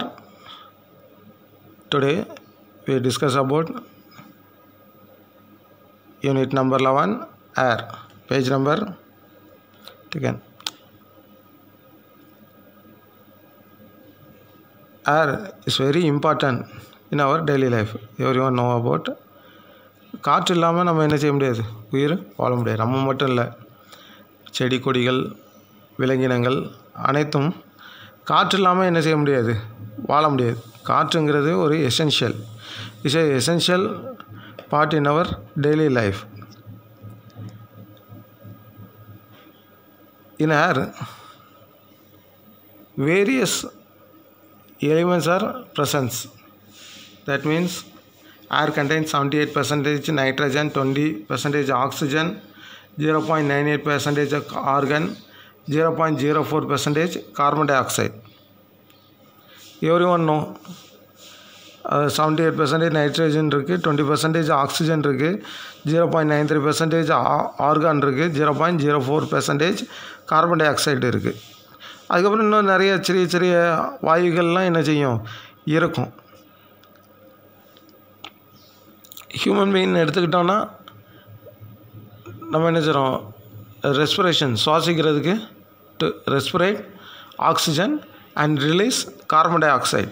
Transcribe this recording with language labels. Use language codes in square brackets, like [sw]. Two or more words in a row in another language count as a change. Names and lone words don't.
[en] Today we discuss about unit number 11, air. Page number again. Air is very important in our daily life. Everyone know about. [ta] காற்று இல்லாமல் நம்ம என்ன செய்ய முடியாது, உயிர் வாழ முடியாது. நம்ம மட்டும் இல்லை, செடி கொடிகள் விலங்கினங்கள் அனைத்தும் காற்று இல்லாமல் என்ன செய்ய முடியாது, வாழ முடியாது. காற்றுங்கிறது ஒரு [en] essential essential part in our daily life. In air, various elements are present. That means air contains 78% nitrogen, 20% oxygen, 0.98% argon, 0.04% carbon dioxide. Everyone know 78% nitrogen இருக்குது, 20% oxygen இருக்குது, 0.93% argon இருக்குது, 0.04% carbon dioxide இருக்குது. [ta] அதுக்கப்புறம் இன்னும் நிறைய சிறிய சிறிய வாயுகள்லாம் என்ன செய்யும், இருக்கும். [en] human being [ta] எடுத்துக்கிட்டோன்னா நம்ம என்ன செய்கிறோம், [en] respiration சுவாசிக்கிறதுக்கு to respirate oxygen and release carbon dioxide.